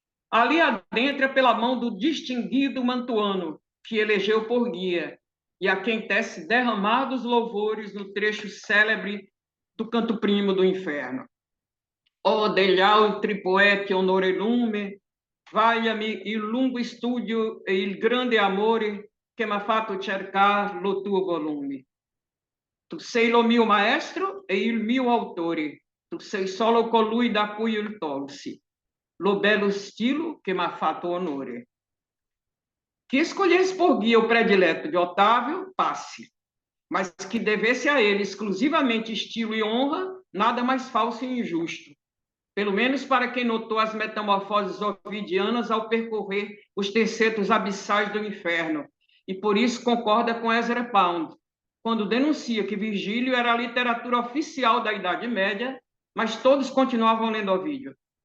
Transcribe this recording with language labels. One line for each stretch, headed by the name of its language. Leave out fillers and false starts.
Portuguese: ali adentra pela mão do distinguido Mantuano, que elegeu por guia, e a quem tece derramados louvores no trecho célebre do canto primo do inferno.
Italian: O degli altri poeti onore lume, Vaiami il lungo studio e il grande amore che m'ha fatto cercare lo tuo volume. Tu sei lo mio maestro e il mio autore. Tu sei solo colui da cui il tolsi. Lo bello stilo che m'ha fatto onore.
Portuguese: Que escolhesse por guia o predileto de Otávio, passe, mas que devesse a ele exclusivamente estilo e honra, nada mais falso e injusto. Pelo menos para quem notou as metamorfoses ovidianas ao percorrer os tercetos abissais do inferno, e por isso concorda com Ezra Pound, quando denuncia que Virgílio era a literatura oficial da Idade Média, mas todos continuavam lendo Ovídio.